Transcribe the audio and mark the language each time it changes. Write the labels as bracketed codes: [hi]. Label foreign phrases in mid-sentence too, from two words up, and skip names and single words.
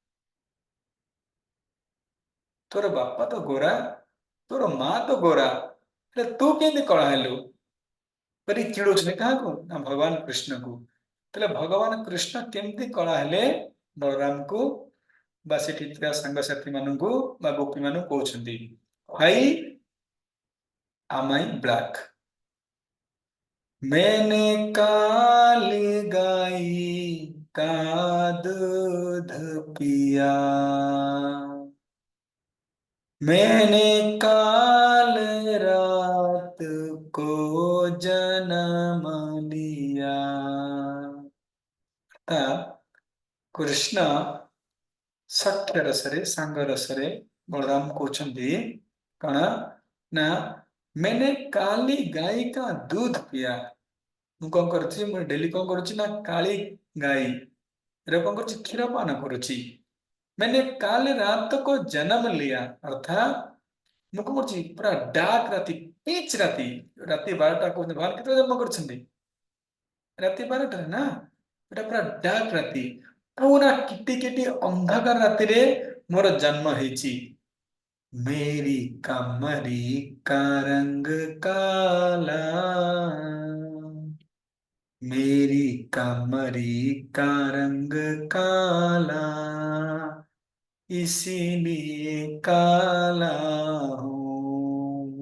[or] ତୋର ବାପା ତ ଗୋରା ତୋର ମା ତ ଗୋରା ହେଲେ ତୁ କେମିତି କଳା ହେଲୁ କରି ଚିଡୁଛନ୍ତି କାହାକୁ ନା ଭଗବାନ କୃଷ୍ଣକୁ ତାହେଲେ ଭଗବାନ କୃଷ୍ଣ କେମିତି କଳା ହେଲେ ବଳରାମକୁ ବା ସେଠି ଥିବା ସାଙ୍ଗସାଥି ମାନଙ୍କୁ ବା ଗୋପୀ ମାନଙ୍କୁ କହୁଛନ୍ତି ଭାଇ [en] am I black [hi] मैंने काली गाय का दूध पिया मैंने काल रात को जन्म लिया [or] कृष्ण ସାକ୍ଷ୍ୟ ରସରେ ସାଙ୍ଗ ରସରେ ବଳରାମ କହୁଛନ୍ତି କଣ ନା [hi] मैंने काली गाय का दूध पिया [or] ମୁଁ କଣ କରୁଛି ମୁଁ ଡେଲି କଣ କରୁଛି ନା କାଳି ଗାଈ କଣ କରୁଛି କ୍ଷୀର ପାନ କରୁଛି [hi] मैंने काल रात को जन्म लिया [or] अर्थात ମୁଁ କଣ କରୁଛି ପୁରା ଡାର୍କ ରାତି ପିଚ୍ ରାତି ରାତି 12ଟା କହୁଛନ୍ତି ଭଗବାନ କେତେବେଳେ ଜନ୍ମ କରିଛନ୍ତି ରାତି 12ଟାରେ ନା ଏଟା ପୁରା ଡାର୍କ ରାତି ଆଉ ନା କିଟି କିଟି ଅନ୍ଧକାର ରାତିରେ ମୋର ଜନ୍ମ ହେଇଛି। [hi] मेरी कमरी का रंग काला, मेरी कमरी का रंग काला, इसीलिए काला हूँ।